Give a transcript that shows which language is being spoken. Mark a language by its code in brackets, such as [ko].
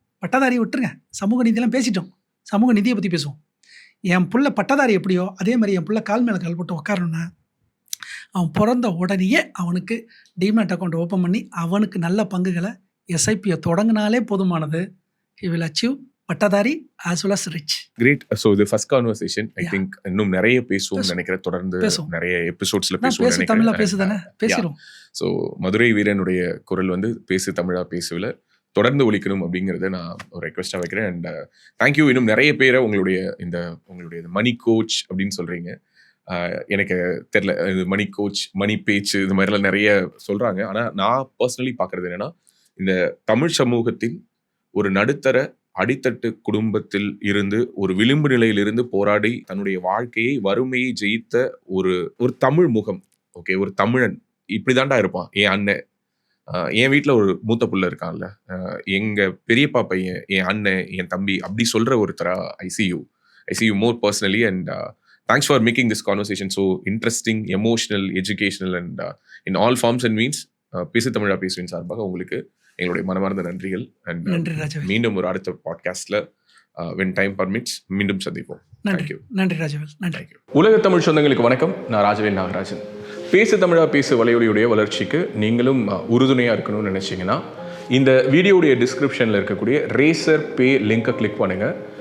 [ta] பட்டதாரியை விட்டுருங்க, சமூக நீதியெல்லாம் பேசிட்டோம், சமூக நிதியை பற்றி பேசுவோம். என் பிள்ளை பட்டதாரி எப்படியோ அதே மாதிரி என் பிள்ளை கால் மேலே கால் போட்டு உட்காரணுன்னா அவன் பிறந்த உடனேயே அவனுக்கு டிமேட் அக்கௌண்ட் ஓப்பன் பண்ணி அவனுக்கு நல்ல பங்குகளை எஸ்ஐபியை தொடங்கினாலே போதுமானது. [en] he will achieve [ta] பட்டதாரி [en] as well as rich. Great. So the first conversation I think [ta] இன்னும் நிறைய பேசுவோம் நினைக்கிறேன். தொடர்ந்து நிறைய எபிசோட்ஸ்ல பேசுவோம் நினைக்கிறேன். தமிழா பேசுதானே பேசுறோம். ஸோ மதுரை வீரனுடைய குரல் பேசு தமிழா பேசுவில் தொடர்ந்து ஒலிக்கணும் அப்படிங்கிறத நான் ஒரு ரெக்வெஸ்டாக வைக்கிறேன். [en] And thank you. [ta] இன்னும் நிறைய பேரை உங்களுடைய மணி கோச் அப்படின்னு சொல்றீங்க. எனக்கு தெரியல, இது மணி கோச், மணி பேச்சு, இது மாதிரிலாம் நிறைய சொல்றாங்க. ஆனால் நான் பர்சனலி பார்க்கறது என்னன்னா, இந்த தமிழ் சமூகத்தின் ஒரு நடுத்தர அடித்தட்டு குடும்பத்தில் இருந்து ஒரு விளிம்பு நிலையிலிருந்து போராடி தன்னுடைய வாழ்க்கையை வறுமையை ஜெயித்த ஒரு தமிழ் முகம். ஓகே, ஒரு தமிழன் இப்படிதான்டா இருப்பான். என் அண்ணன், என் வீட்டில் ஒரு மூத்த புள்ள இருக்கான்ல, எங்க பெரியப்பா பையன், என் அண்ணன், என் தம்பி, அப்படி சொல்ற ஒருத்தரா [en] I see you more personally. And thanks for making this conversation so interesting, emotional, educational and in all forms and means. [ta] பேசு தமிழா பேசுவின் சார்பாக உங்களுக்கு எங்களுடைய மனமார்ந்த நன்றிகள். அண்ட் மீண்டும் ஒரு அடுத்த பாட்காஸ்ட்ல [en] when time permits [ta] மீண்டும் சந்திப்போம். நன்றி ராஜவேல். நன்றி. உலக தமிழ் சொந்தங்களுக்கு வணக்கம். நான் ராஜவேல் நாகராஜன். பேசு தமிழா பேசு வலையொலியுடைய வளர்ச்சிக்கு நீங்களும் உறுதுணையாக இருக்கணும்னு நினச்சிங்கன்னா இந்த வீடியோடைய டிஸ்கிரிப்ஷனில் இருக்கக்கூடிய ரேசர் பே லிங்கை கிளிக் பண்ணுங்கள்.